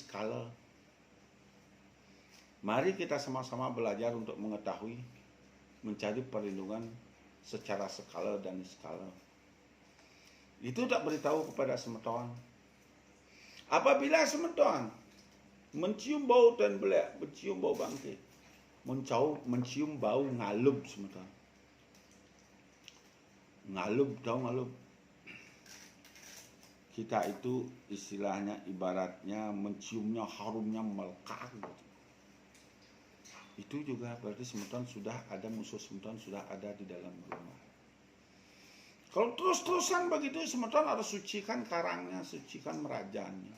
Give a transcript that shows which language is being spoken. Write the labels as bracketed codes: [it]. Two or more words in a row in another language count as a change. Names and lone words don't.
[id] Mari kita sama-sama belajar untuk mengetahui, mencari perlindungan secara skala dan skala. Itu tak beritahu kepada semeton. Apabila semeton mencium bau dan belak, mencium bau bangkai, mencium bau ngalub semeton. Ngalub, tahu ngalub? Kita itu istilahnya ibaratnya menciumnya harumnya melekat. Itu juga berarti semeton sudah ada, musuh semeton sudah ada di dalam rumah. Kalau terus-terusan begitu semeton harus sucikan karangnya, sucikan merajannya.